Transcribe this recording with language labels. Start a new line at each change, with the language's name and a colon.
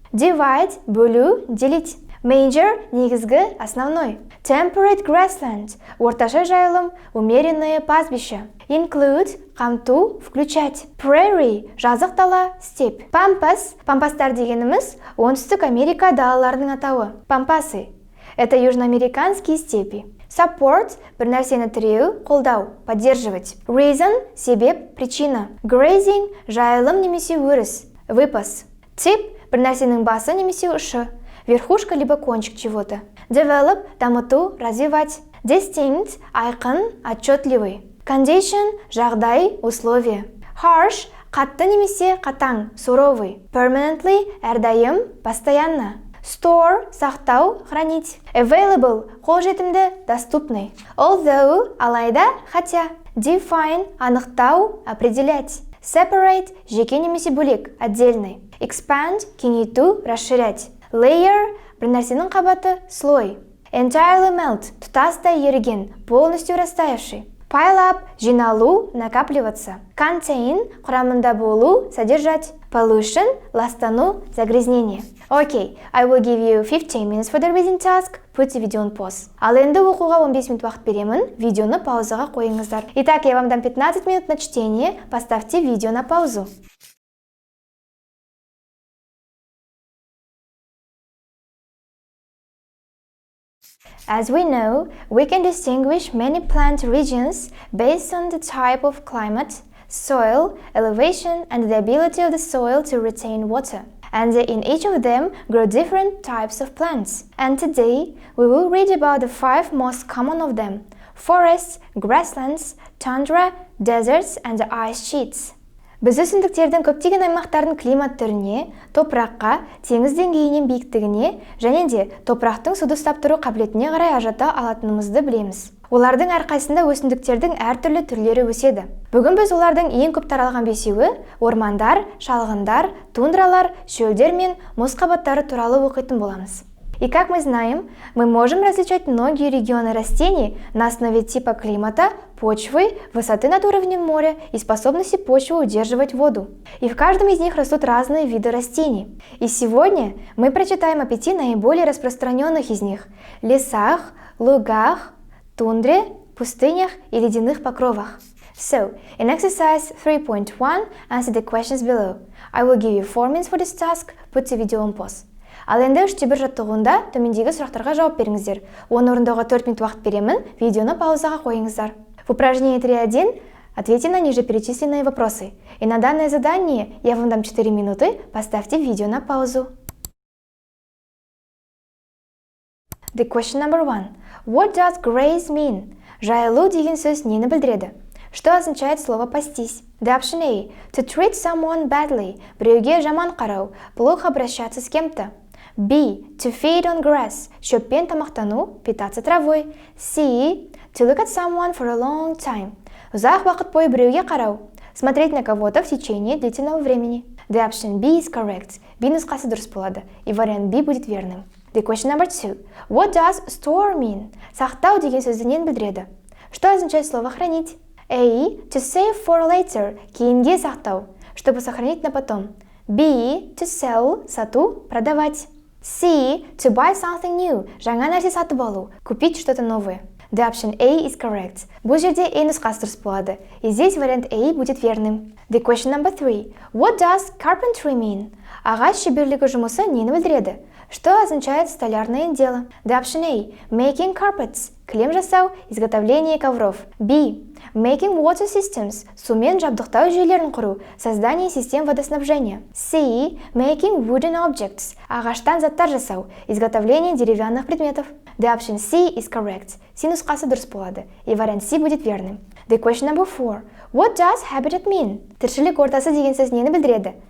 English: Divide
Kazakh: – бөлу,
Russian: делить.
English: Major
Kazakh: – негізгі,
Russian: основной.
English: Temperate grassland
Kazakh: – орташа жайылым,
Russian: умеренное пастбище.
English: Include
Kazakh: – қамту,
Russian: включать.
English: Prairie
Kazakh: – жазық дала,
Russian: степь.
Kazakh: Pampas – пампастар дегеніміз оңтүстік Америка далаларының атауы. Пампасы – это южноамериканские степи.
English: Support
Kazakh: – бір нәрсені тіреу, қолдау,
Russian: поддерживать.
English: Reason
Kazakh: – себеп,
Russian: причина.
English: Grazing
Kazakh: – жайылым немесе өріс,
Russian: выпас.
English: Tip
Kazakh: – бір нәрсенің басы немесе ұшы,
Russian: верхушка либо кончик чего-то.
English: Develop
Kazakh: – дамыту,
Russian: развивать.
English: Distinct
Kazakh: – айқын,
Russian: отчетливый.
English: Condition
Kazakh: – жағдай,
Russian: условие.
English: Harsh
Kazakh: – қатты немесе қатаң,
Russian: суровый.
English: Permanently
Kazakh: – әрдайым,
Russian: постоянно.
English: Store
Kazakh: – сақтау,
Russian: хранить.
English: Available
Kazakh: – қолжетімді,
Russian: доступный.
English: Although
Kazakh: – алайда,
Russian: хотя.
English: Define
Kazakh: – анықтау,
Russian: определять.
English: Separate
Kazakh: – жеке немесе бөлек,
Russian: отдельный.
English: Expand
Kazakh: – кеңейту,
Russian: расширять.
English: Layer
Kazakh: – бір нәрсенің қабаты,
Russian: слой.
English: Entirely melt
Kazakh: – тұтастай еріген,
Russian: полностью растаявший.
English: Pile up
Kazakh: – жиналу,
Russian: накапливаться.
English: Contain
Kazakh: – құрамында болу,
Russian: содержать.
English: Pollution
Kazakh: – ластану,
Russian: загрязнение.
English: Okay, I will give you 15 minutes for the reading task. Put the video on pause.
Kazakh: Ал енді оқуға 15 минут уақыт беремін. Видеоны паузаға қойыңыздар.
Russian: Итак, я вам дам 15 минут на чтение. Поставьте видео на паузу.
English: As we know, we can distinguish many plant regions based on the type of climate, soil, elevation, and the ability of the soil to retain water. and in each of them grow different types of plants. And today, we will read about the 5 most common of them: forests, grasslands, tundra, deserts, and ice sheets.
Kazakh: Біз өсімдіктердің көптеген аймақтардың климат түріне, топыраққа, теңіз деңгейінен биіктігіне және де топырақтың суды ұстап тұру қабілетіне қарай ажырата алатынымызды білеміз. Олардың әрқайсында өсімдіктердің әртүрлі түрлері өседі. Бүгін біз олардың ең көп таралған 5-еуі ормандар, шалғындар, тундралар, шөлдер мен мұз қабаттары туралы оқитын боламыз.
Russian: И как мы знаем, мы можем различать многие регионы растений на основе типа климата, почвы, высоты над уровнем моря и способности почвы удерживать воду. И в каждом из них растут разные виды растений. И сегодня мы прочитаем о 5 наиболее распространенных из них – лесах, лугах, тундре, пустынях и ледяных покровах.
English: So, in exercise 3.1, answer the questions below. I will give you 4 minutes for this task. Put the video on pause.
Kazakh: Ал енді 3-1 жаттығуында төмендегі сұрақтарға жауап беріңіздер. Оны орындауға 4 минут уақыт беремін, видеоны паузаға қойыңыздар.
Russian: В упражнении 3.1 ответьте на ниже перечисленные вопросы. И на данное задание я вам дам 4 минуты, поставьте видео на паузу.
English: The question number 1. What does graze mean?
Kazakh: Жайылу деген сөз нені білдіреді?
Russian: Что означает слово «пастись»?
English: The option A. To treat someone badly.
Kazakh: Біреуге жаман қарау,
Russian: плохо обращаться с кем-то.
English: B. To feed on grass.
Kazakh: Шөппен тамақтану,
Russian: питаться травой.
English: C. To look at someone for a long time.
Kazakh: Ұзақ уақыт бойы біреуге қарау.
Russian: Смотреть на кого-то в течение длительного времени.
English: The option B is correct.
Kazakh: B нұсқасы дұрыс болады,
Russian: и вариант B будет верным.
English: The question number 2. What does store mean?
Kazakh: Сақтау деген сөзді нені білдіреді?
Russian: Что означает слово «хранить»?
English: A. To save for later.
Kazakh: Кейінге сақтау,
Russian: чтобы сохранить на потом.
English: B. To sell.
Kazakh: Сату,
Russian: продавать.
English: C. To buy something new.
Kazakh: Жаңа нәрсе сатып алу,
Russian: купить что-то новое.
English: The option A is correct.
Kazakh: Бұл жерде A нұсқасы дұрыс болады,
Russian: и здесь вариант A будет верным.
English: The question number 3. What does carpentry mean?
Kazakh: Ағаш шеберлігі жұмысы нені білдіреді?
Russian: Что означает столярное дело?
English: The option A. Making carpets.
Kazakh: Кілем жасау,
Russian: изготовление ковров.
English: B. Making water systems.
Kazakh: Сумен жабдықтау жүйелерін құру,
Russian: создание систем водоснабжения.
English: C. Making wooden objects.
Kazakh: Ағаштан заттар жасау,
Russian: изготовление деревянных предметов.
English: The option C is correct.
Kazakh: C нұсқасы дұрыс болады,
Russian: и вариант C будет верным.
English: The question number 4. What does habitat mean?
Kazakh: Тіршілік ортасы деген сөз нені білдіреді?